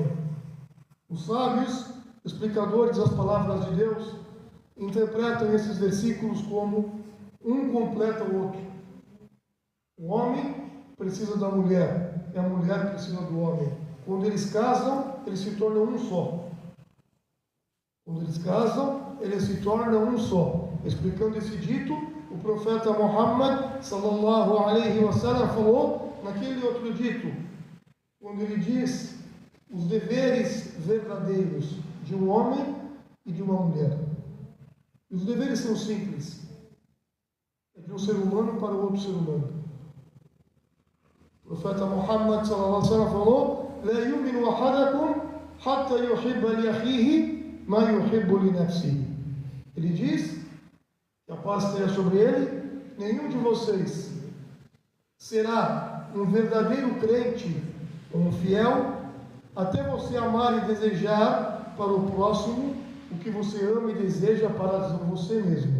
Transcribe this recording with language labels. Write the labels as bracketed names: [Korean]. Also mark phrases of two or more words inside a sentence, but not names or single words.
[Portuguese] Os sábios, explicadores das palavras de Deus, interpretam esses versículos como um completa o outro. O homem precisa da mulher e a mulher precisa do homem. Quando eles casam, eles se tornam um só. Quando eles casam, eles se tornam um só. Explicando esse dito, o profeta Muhammad [Arabic] صلى الله عليه وسلم [Portuguese] falou naquele outro dito, quando ele diz os deveres verdadeiros de um homem e de uma mulher. E os deveres são simples. É de um ser humano para o outro ser humano. O profeta [Arabic] Muhammad صلى الله عليه وسلم falou: "لا يؤمن أحدكم حتى يحب لأخيه ما يحب لنفسه." [Portuguese] Ele diz, que a paz esteja sobre ele, nenhum de vocês será um verdadeiro crente, um fiel, até você amar e desejar para o próximo o que você ama e deseja para você mesmo.